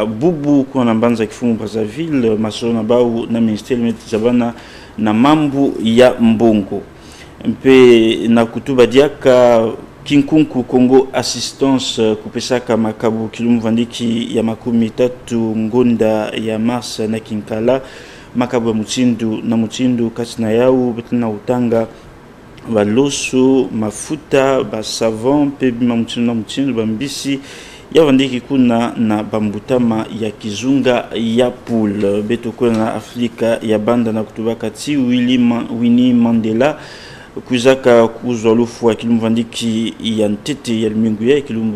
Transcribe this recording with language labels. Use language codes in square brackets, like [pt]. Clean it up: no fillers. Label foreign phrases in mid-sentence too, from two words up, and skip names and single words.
[ktu] bubu kwa nambanza kifungu Brazzaville masolo na bao na ministeri metizabana na mambu ya mbongo mpe na kutuba diaka kinkunku Congo Assistance kupesaka makabu kilumbu vandiki ya makumi tatu ngonda ya Mars na Kinkala makabu ya mutindu katina yao betina utanga baloso mafuta ba savon pe bimamutinu bambisi ya vandiki kuna na bambutama ya kizunga ya poule beto kuna Afrika ya banda na kutuba kati Winnie Mandela kuzaka kuzwalufu wa kilumbu vandiki ya ntete ya limingu ya kilumbu